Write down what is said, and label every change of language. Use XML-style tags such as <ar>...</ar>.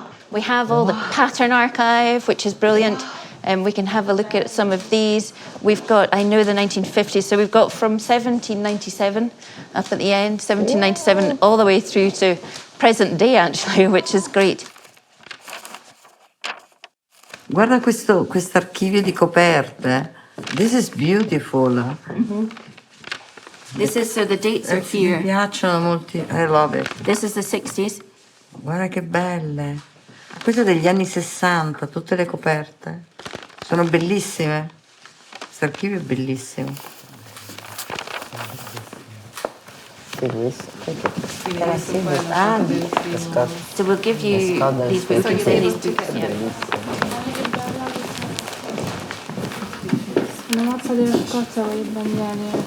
<en>We have all the pattern archive, which is brilliant. And we can have a look at some of these. We've got, I know the 1950s, so we've got from 1797 up at the end, 1797, all the way through to present day, actually, which is great.</en> <it>Guarda questo archivio di coperte.</it> <en>This is beautiful. Mm-hmm. This is, so the dates are here.</en> <it>Mi piacciono molti,</it> <en>I love it. This is the 60s.</en> <it>Guarda che belle. Questo è degli anni 60, tutte le coperte. Sono bellissime. Questo archivio è bellissimo.</it> <en>So we'll give you these books.</en> <it>Una mazza della Scozia con le bandiere.</it>